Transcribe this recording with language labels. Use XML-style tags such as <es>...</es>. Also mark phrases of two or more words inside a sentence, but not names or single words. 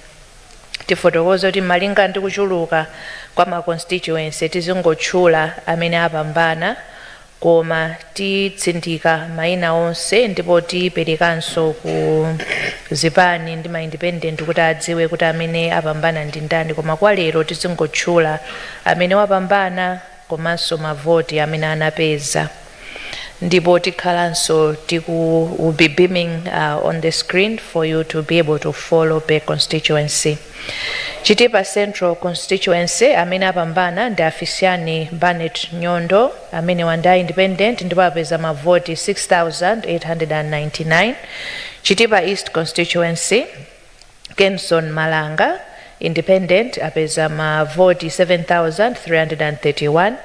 <ny>Tifotokoza kuti malinga ndi kuchuluka kwa ma constituency tizingotchula amene apambana, koma titsindika mayina onse ndipo tiperekanso ku zipani ndi ma independent kuti adziwe kuti amene apambana ndi ndani, koma kwa lero tizingotchula amene wapambana komanso mavoti amene anapeza. Ndipo tikhalanso</ny> <en>will be beaming on the screen for you to be able to follow per constituency.</en> <ny>Chitipa Central Constituency amene apambana ndi Afisiani Barnett Nyondo amene wanda independent ndipo apeza mavoti 6,899. Chitipa East Constituency, Kenson Malanga, independent, apeza mavoti 7,331.</ny>